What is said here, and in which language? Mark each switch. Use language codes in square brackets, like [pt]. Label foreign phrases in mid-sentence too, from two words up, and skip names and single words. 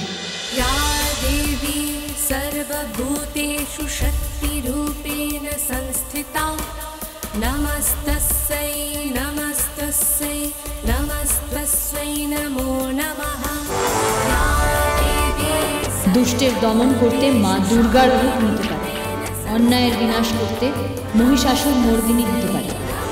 [sa] या देवी सर्वभूतेषु शक्तिरूपेण संस्थिता नमस्तस्यै नमस्तस्यै नमस्तस्यै नमो नमः। या देवी [bn] দুষ্টের দমন করতে মা দুর্গার রূপ নিতে পারে, অন্যায়ের বিনাশ করতে মহিষাসুর মর্দিনী হতে পারে।